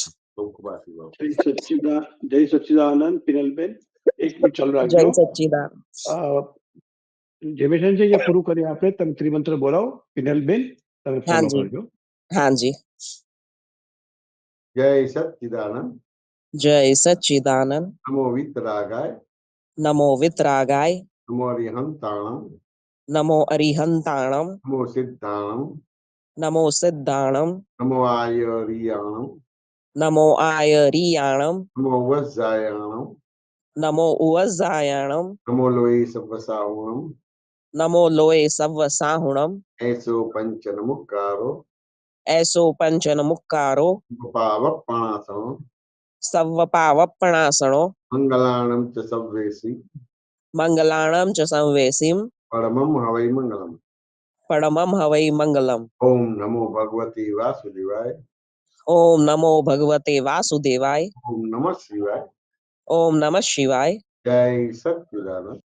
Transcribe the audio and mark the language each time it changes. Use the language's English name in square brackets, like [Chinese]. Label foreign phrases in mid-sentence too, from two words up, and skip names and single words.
[Gujarati] જય સચ્ચિદાનંદ. પિનલબેન એક મિનિટ ચાલુ રાખજો. જય સચ્ચિદાનંદ. જેમેશન છે પૂરું કરી આપણે તમે ત્રિમંત્ર બોલાવો પિનલબેન. તમે [Hindi] हाँ [Gujarati] ફોલો [Hindi] जी [Gujarati] કરજો. [Hindi] हाँ जी [Gujarati] જય સચ્ચિદાનંદ. [Hindi] जय सच्चिदानंद [Prakrit languages] નમો વિતરાગાય. नमो वितरागाय નમો અરિહંતાણમ. नमो अरिहंताणम નમો સિદ્ધાણમ. नमो सिद्धाणम નમો આયરિયાણમ. नमो आयरियाणम નમો વજ્જાયાણમ. नमो उवजायाणम નમો લોહી સવસાવણમ. नमो लोए सव्वसाहुणम એસો પંચ નમુકારો. ऐसो पंचन मुक्कारो પાવપણાસણો. सव्वपावपणासणो મંગલાણમ ચ સવ્વેસી. मंगलाणम च संवेसिम પરમમ હવૈ મંગલમ. परमम हवै मंगलम [Sanskrit] ઓમ નમો ભગવતી વાસુદેવાય. ओम नमो भगवते वासुदेवाय ઓમ નમઃ શિવાય. ओम नमः शिवाय [Gujarati] જય સચ્ચિદાનંદ.